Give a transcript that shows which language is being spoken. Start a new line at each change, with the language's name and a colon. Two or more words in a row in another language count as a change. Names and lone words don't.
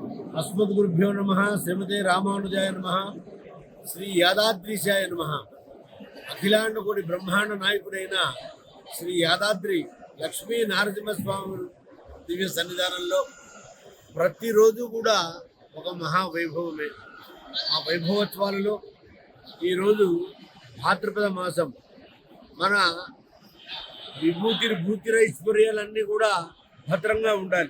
Sanskrit: अस्मद्गुरुभ्यो नमः। श्रीमते रामानुजाय नमः। श्री यादाद्रीशाय नमः।
Telugu: అఖిలాండకోటి బ్రహ్మాండ నాయకుడైన శ్రీ యాదాద్రి లక్ష్మీ నారసింహస్వామి దివ్య సన్నిధానంలో ప్రతిరోజు కూడా ఒక మహావైభవమే. ఆ వైభవోత్సవాలలో ఈరోజు భాద్రపద మాసం మన భూతిరైశ్వర్యాలన్నీ కూడా భద్రంగా ఉండాలి.